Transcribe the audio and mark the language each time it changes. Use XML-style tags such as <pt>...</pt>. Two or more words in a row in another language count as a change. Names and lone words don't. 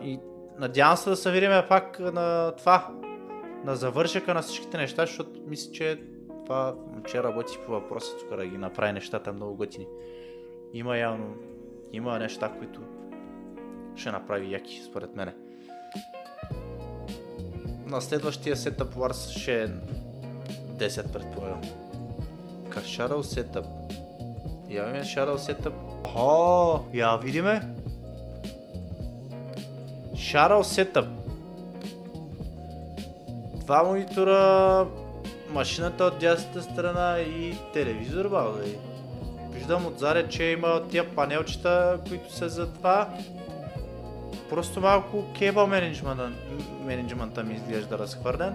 <bg>И надявам се да се видим пак на това, на завършъка на всичките неща, защото мисля, че това момче работи по въпроса тук да ги направи нещата много готини. Има неща, които ще направи яки, според мене. На следващия Setup Wars ще е 10, предполагам. Как Shadow Setup? Яваме Shadow Setup. Я видиме. Shadow Setup. 2 монитора, машината от дясната страна и телевизор, виждам отзаде, че има тия панелчета, които са за това. Просто малко</bg> <en>cable management</en> <bg>ми изглежда разхвърлен.</bg>